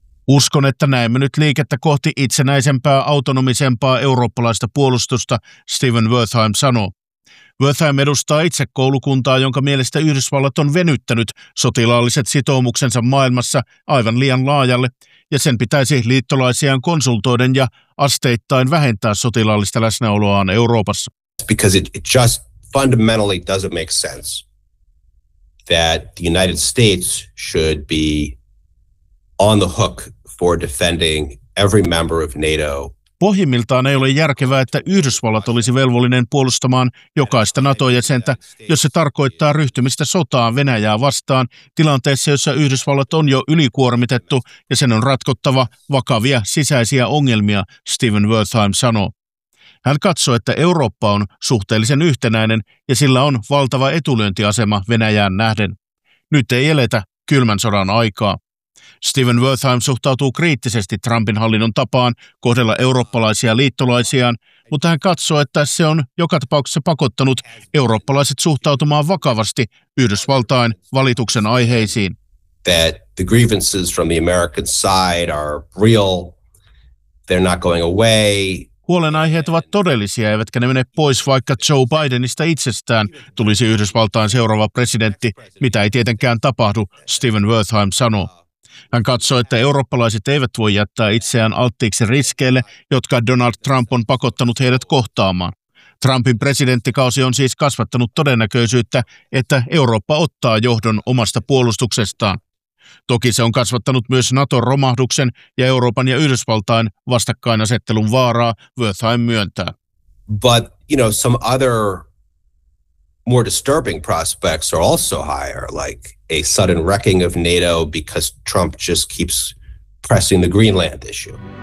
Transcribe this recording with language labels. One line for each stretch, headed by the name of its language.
Finnish: Uskon, että näemme nyt liikettä kohti itsenäisempää, autonomisempaa eurooppalaista puolustusta, Steven Wertheim sanoo. Wertheim edustaa itse koulukuntaa, jonka mielestä Yhdysvallat on venyttänyt sotilaalliset sitoumuksensa maailmassa aivan liian laajalle, ja sen pitäisi liittolaisiaan konsultoiden ja asteittain vähentää sotilaallista läsnäoloaan Euroopassa.
English: Because it just fundamentally doesn't make sense that the United States should be on the hook for defending every member of NATO.
Finnish: Pohjimmiltaan ei ole järkevää, että Yhdysvallat olisi velvollinen puolustamaan jokaista NATO-jäsentä, jos se tarkoittaa ryhtymistä sotaan Venäjää vastaan tilanteessa, jossa Yhdysvallat on jo ylikuormitettu ja sen on ratkottava vakavia sisäisiä ongelmia, Steven Wertheim sanoo. Hän katsoo, että Eurooppa on suhteellisen yhtenäinen ja sillä on valtava etulyöntiasema Venäjään nähden. Nyt ei eletä kylmän sodan aikaa. Steven Wertheim suhtautuu kriittisesti Trumpin hallinnon tapaan kohdella eurooppalaisia liittolaisiaan, mutta hän katsoo, että se on joka tapauksessa pakottanut eurooppalaiset suhtautumaan vakavasti Yhdysvaltain valituksen aiheisiin.
English: That the grievances from the American side are real. They're not going away.
Finnish: Huolenaiheet ovat todellisia, eivätkä ne mene pois, vaikka Joe Bidenista itsestään tulisi Yhdysvaltain seuraava presidentti, mitä ei tietenkään tapahdu, Steven Wertheim sanoo. Hän katsoo, että eurooppalaiset eivät voi jättää itseään alttiiksi riskeille, jotka Donald Trump on pakottanut heidät kohtaamaan. Trumpin presidenttikausi on siis kasvattanut todennäköisyyttä, että Eurooppa ottaa johdon omasta puolustuksestaan. Toki se on kasvattanut myös Naton romahduksen ja Euroopan ja Yhdysvaltain vastakkainasettelun vaaraa, Wertheim myöntää.
English: But, you know, some other more disturbing prospects are also higher, like a sudden wrecking of NATO because Trump just keeps pressing the Greenland issue.